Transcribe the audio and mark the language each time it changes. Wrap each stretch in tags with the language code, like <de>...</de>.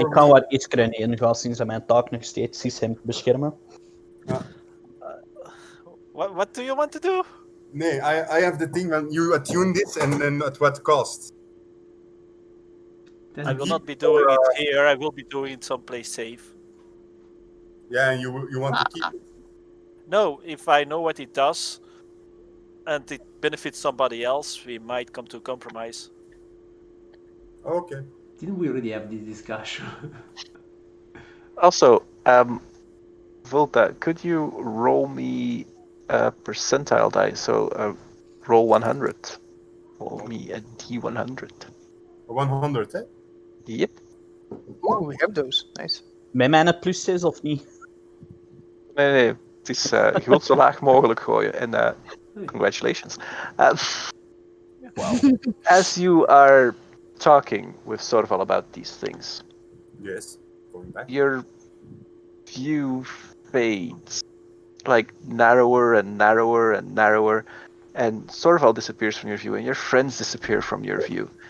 <nl>Ik kan wat iskeren ingaan sinds dat mijn taak nog steeds is hem te beschermen.</nl> <en>What do you want to do? Nee, I have the thing when you attune this and then at what cost? I will not be doing it here. I will be doing it someplace safe. Yeah, and you want to keep it. No, if I know what it does and it benefits somebody else, we might come to a compromise. Okay. Didn't we already have this discussion? Also, Volta, could you roll me a percentile die, so roll 100. Roll me a D100.</en> <nl>100, hè?</nl> <en>Yep. Oh, we have those. Nice.</en> <nl>Met mijn plus 6 of niet? Nee. Het is, je wilt zo laag mogelijk gooien. En congratulations.</nl> <en>Wow. As you are talking with Sorval about these things, Yes. Going back. your view fades, like narrower and narrower and narrower, and Sorval disappears from your view, and your friends disappear from your view,</en>